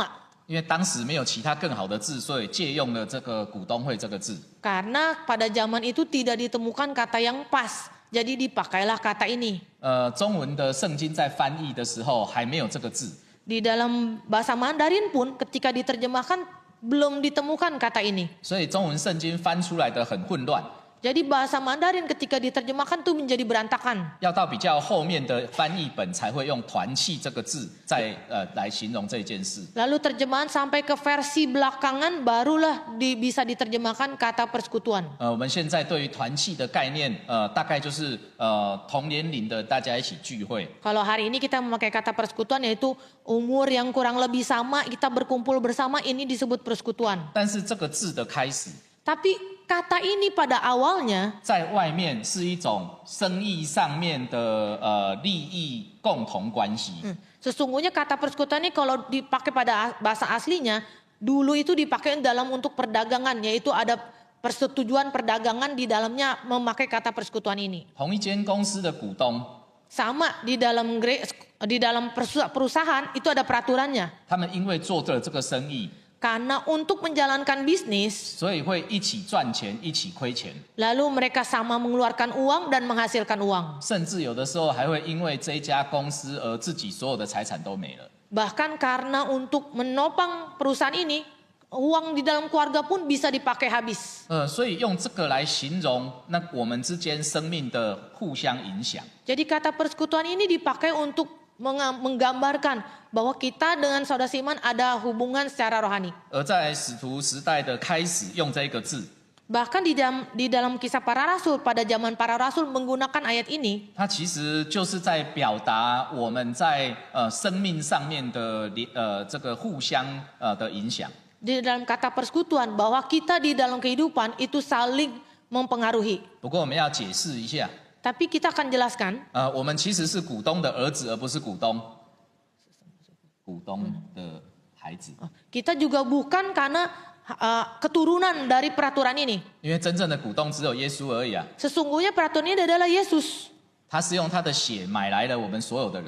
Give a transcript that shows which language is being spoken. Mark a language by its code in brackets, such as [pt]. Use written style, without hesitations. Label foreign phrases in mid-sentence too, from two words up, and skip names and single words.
[zh] 因为当时没有其他更好的字，所以借用了这个股东会这个字。 [id] Karena pada zaman itu tidak ditemukan kata yang pas. Jadi dipakailah kata ini. [zh] 中文的圣经在翻译的时候还没有这个字， [id] Di dalam bahasa Mandarin pun ketika diterjemahkan belum ditemukan kata ini. [zh] 所以中文圣经翻出来的很混乱。 [id] Jadi bahasa Mandarin ketika diterjemahkan tuh menjadi berantakan. [zh] 要到比较后面的翻译本才会用团契这个字来形容这件事。 [id] Lalu terjemahan sampai ke versi belakangan barulah bisa diterjemahkan kata persekutuan. [zh] 我们现在对于团契的概念，大概就是同年龄的大家一起聚会。 [id] Kalau hari ini kita memakai kata persekutuan yaitu umur yang kurang lebih sama, kita berkumpul bersama, ini disebut persekutuan. [zh] 但是这个字的开始， [id] Tapi kata ini pada awalnya [zh] 在外面是一种生意上面的利益共同关系。 [id] sesungguhnya kata persekutuan ini kalau dipakai pada bahasa aslinya dulu itu dipakai dalam untuk perdagangan, yaitu ada persetujuan perdagangan di dalamnya memakai kata persekutuan ini. [zh] 同一间公司的股东， [id] Sama di dalam perusahaan itu ada peraturannya. [zh] 他们因为做了这个生意， [id] Karena untuk menjalankan bisnis, [zh] 所以会一起赚钱，一起亏钱， [id] lalu mereka sama mengeluarkan uang dan menghasilkan uang. [zh] 甚至有的时候还会因为这一家公司而自己所有的财产都没了。 [id] Bahkan karena untuk menopang perusahaan ini, uang di dalam keluarga pun bisa dipakai habis. [zh] 所以用这个来形容那我们之间生命的互相影响。 [id] Jadi kata persekutuan ini dipakai untuk menggambarkan bahwa kita dengan saudara seiman ada hubungan secara rohani. [zh] 而在使徒时代的开始用这个字， [id] Bahkan di dalam kisah para rasul, pada zaman para rasul menggunakan ayat ini, [zh] 它其实就是在表达我们在生命上面的这个互相的影响。 [id] di dalam kata persekutuan bahwa kita di dalam kehidupan itu saling mempengaruhi. [zh] 不过我们要解释一下， [id] Tapi kita akan jelaskan, [zh] 我们其实是股东的儿子，而不是股东的孩子。 [id] kita juga bukan karena keturunan dari peraturan ini. [zh] 因为真正的股东只有耶稣而已啊， [id] Sesungguhnya peraturan ini adalah Yesus. [zh] 他是用他的血买来了我们所有的人。